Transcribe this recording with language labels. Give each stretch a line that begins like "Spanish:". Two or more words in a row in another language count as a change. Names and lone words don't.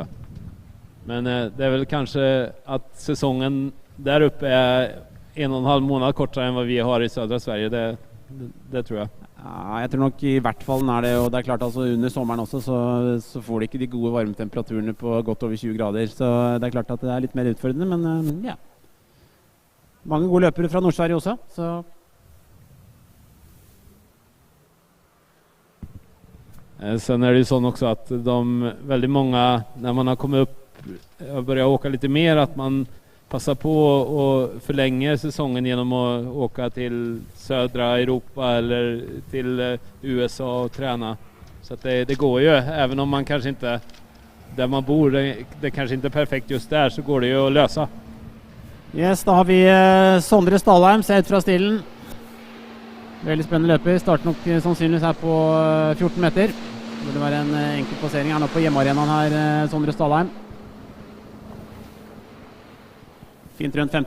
Norwegian: Men det er vel kanskje at sesongen der oppe er 1,5 måneder kortere enn hva vi har i sødre Sverige. Det tror jeg. Ja, jeg tror nok i hvert fall den er det, og det er klart altså under sommeren også, så får de ikke de gode varmetemperaturene på godt over 20 grader, så det er klart at det er litt mer utfordrende, men ja. Mange gode løpere fra Nord-Sverige også, så...
Swedish: Sen är det ju sånn också att väldigt många, när man har kommit upp och börjar åka lite mer, att man passar på och förlänger säsongen genom att åka till södra Europa eller till USA och träna. Så att det går ju, även om man kanske inte, där man bor, det kanske inte är perfekt just där, så går det ju att lösa.
Norwegian: Yes, da har vi Sondre Stalheim, se ut fra stilen. Veldig spennende løper, starter nok sannsynligvis her på 14 meter. Det burde være en enkel passering her nå på hjemmearenaen her, Sondre Stalheim. Fint rundt 5.